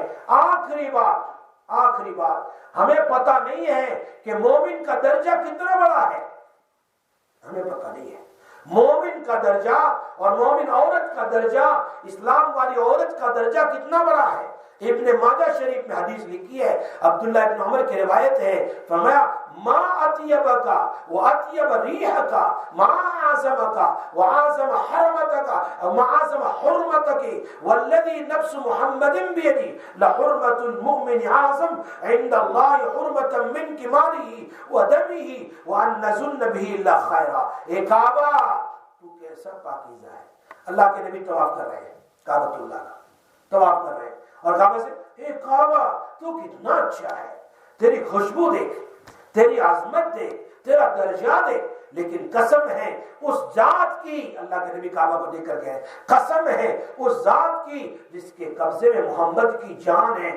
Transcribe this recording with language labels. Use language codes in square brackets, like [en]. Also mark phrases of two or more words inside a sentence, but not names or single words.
[ur] آخری بات، ہمیں پتہ نہیں ہے کہ مومن کا درجہ کتنا بڑا ہے، ہمیں پتہ نہیں ہے۔ مومن کا درجہ اور مومن عورت کا درجہ، اسلام والی عورت کا درجہ کتنا بڑا ہے۔ ابن ماجہ شریف میں حدیث لکھی ہے، عبداللہ ابن عمر کی روایت ہے، فرمایا [ar] ما اطیبک و اطیب ریحک ما اعظمک و اعظم حرمتک و اعظم حرمتک والذی نفس محمد بیدی لحرمت المؤمن اعظم عند اللہ حرمتا من مالہ و دمہ وان نظن به الا خیرا۔ [ur] اے کعبہ تو کیسا پاکیزہ ہے۔ اللہ کے نبی طواف کر رہے ہیں، کعبۃ اللہ کا طواف کر رہے ہیں، اور کعبہ سے اے کعبہ تو کتنا اچھا ہے، تیری خوشبو دیکھ، تیری عظمت دیکھ، تیرا درجہ دیکھ، لیکن قسم ہے اس ذات کی، اللہ کے نبی کعبہ کو دیکھ کر کہے قسم ہے اس ذات کی جس کے قبضے میں محمد کی جان ہے۔